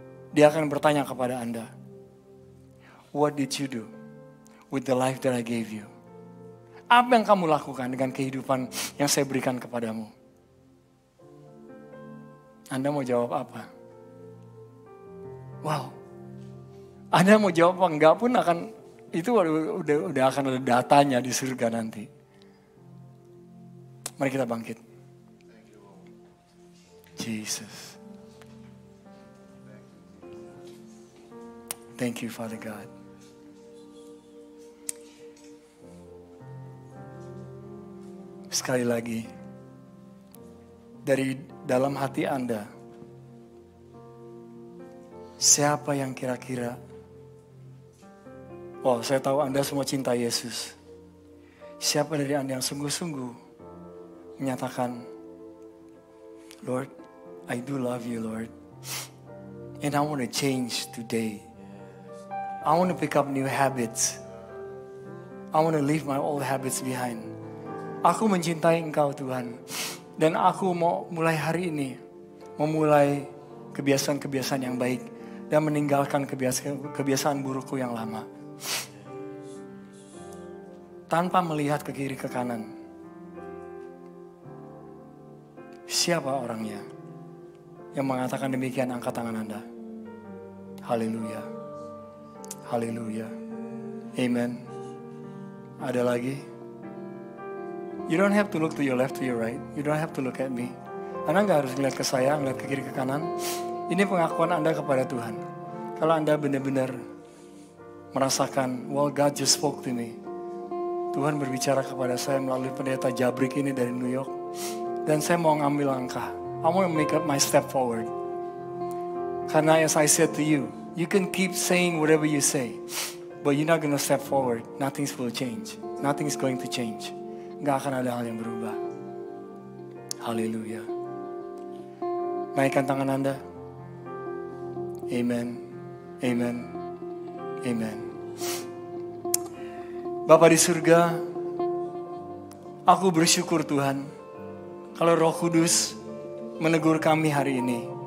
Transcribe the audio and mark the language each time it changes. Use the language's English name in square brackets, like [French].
[Indonesian] Dia akan bertanya kepada Anda, [English] what did you do with the life that I gave you? [Indonesian] Apa yang kamu lakukan dengan kehidupan yang saya berikan kepadamu? Anda mau jawab apa? Wow. Anda mau jawab apa enggak pun itu udah akan ada datanya di surga nanti. Mari kita bangkit. [English] Jesus. Thank you, Father God. [Indonesian] Sekali lagi, dari dalam hati Anda, siapa yang kira-kira, oh saya tahu Anda semua cinta Yesus. Siapa dari Anda yang sungguh-sungguh menyatakan, [English] Lord, I do love you, Lord. And I want to change today. I want to pick up new habits. I want to leave my old habits behind. [Indonesian] Aku mencintai Engkau Tuhan. Dan aku mau mulai hari ini memulai kebiasaan-kebiasaan yang baik dan meninggalkan kebiasaan burukku yang lama. Tanpa melihat ke kiri ke kanan. Siapa orangnya yang mengatakan demikian? Angkat tangan Anda. Haleluya. Haleluya. Amen. Ada lagi? [English] You don't have to look to your left, to your right. You don't have to look at me. [Indonesian] Anda gak harus melihat ke saya, melihat ke kiri ke kanan. Ini pengakuan Anda kepada Tuhan. Kalau Anda benar-benar merasakan, [English] well, God just spoke to me. [Indonesian] Tuhan berbicara kepada saya melalui pendeta Jabrik ini dari New York. Dan saya mau ngambil langkah. [English] I want to make up my step forward. [Indonesian] Karena [English] as I said to you, you can keep saying whatever you say. But you're not going to step forward. Nothing will change. Nothing is going to change. [Indonesian] Gak akan ada hal yang berubah. Haleluya. Naikkan tangan Anda. Amen. Amen. Amen. Bapa di surga, aku bersyukur Tuhan, kalau Roh Kudus menegur kami hari ini.